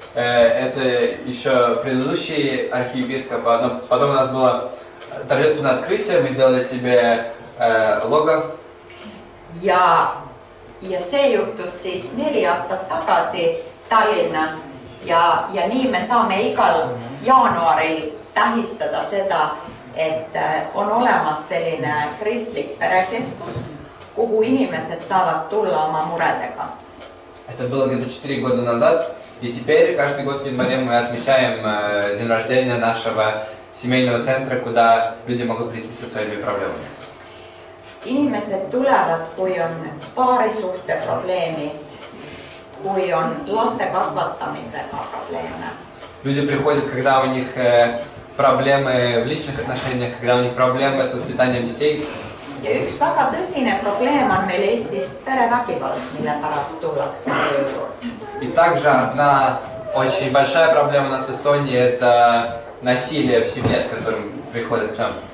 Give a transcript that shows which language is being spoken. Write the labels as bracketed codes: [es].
[ru] Это еще предыдущий архиепископ, но потом у нас было торжественное открытие, мы сделали себе лого. [et] Ja see juhtus siis 4 aastat tagasi Tallinnas ja nii me saame igal jaanuaril tähistada seda, et on olemas selline kristlik perekeskus, kuhu inimesed saavad tulla oma muredega. [ru] Это было где-то 4 года назад, и теперь каждый год в январе мы отмечаем день рождения нашего семейного центра, куда люди могут прийти со своими проблемами. [et] Inimesed tulevad, kui on paarisuhteprobleemid, kui on laste kasvatamisega probleeme. [ru] Люди приходят, когда у них проблемы в личных отношениях, когда у них проблемы с воспитанием детей. [et] Ja üks väga tõsine probleem on meil Eestis perevägivald, mille pärast tullakse meie juurde. [ru] И также одна очень большая проблема у нас в Эстонии – это насилие в семье, с которым приходят к нам.